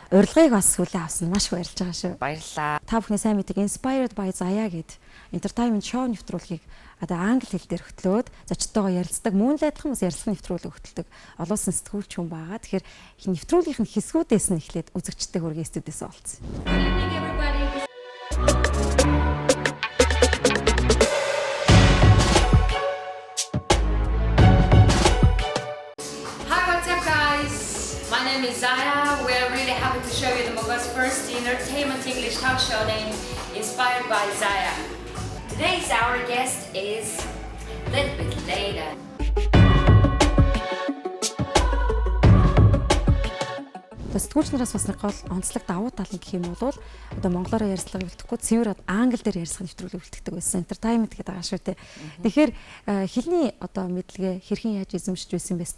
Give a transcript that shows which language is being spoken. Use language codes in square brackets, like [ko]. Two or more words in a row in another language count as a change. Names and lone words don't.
[mn] Урилгыг бас хүлээн авсан маш баярлж байгаа шүү. Баярлалаа. Та бүхний сайн мэддэг Inspired by Zaya гэдэг [en] entertainment show [mn] нэвтрүүлгийг одоо англи хэл дээр хөтлөөд зочдтойгоо ярилцдаг, мөн л адилхан бас ярилцлага нэвтрүүлэг хөтэлдэг олон улсын сэтгүүлч хүн байгаа. Тэгэхээр нэвтрүүлгийнх нь хэсгүүдээс нь эхлээд үзэгчтэй хүргээ студиэс олцсон. [en] My name is Zaya. We are really happy to show you the Moga's first entertainment English talk show named Inspired by Zaya. Today's our guest is a little bit later. [mn] Сэтгүүлч нараас бас нэг гол онцлог давуу тал нь гэх юм бол одоо монголоор ярьцлага бэлтгэхгүй цэвэр англи дээр ярьцлага нэвтрүүлэг бэлтгэдэг байсан. Entertainment гэдэг байгаа шүү дээ. Тэгэхээр хэлний одоо мэдлэгээ хэрхэн яаж эзэмшиж байсан бэ?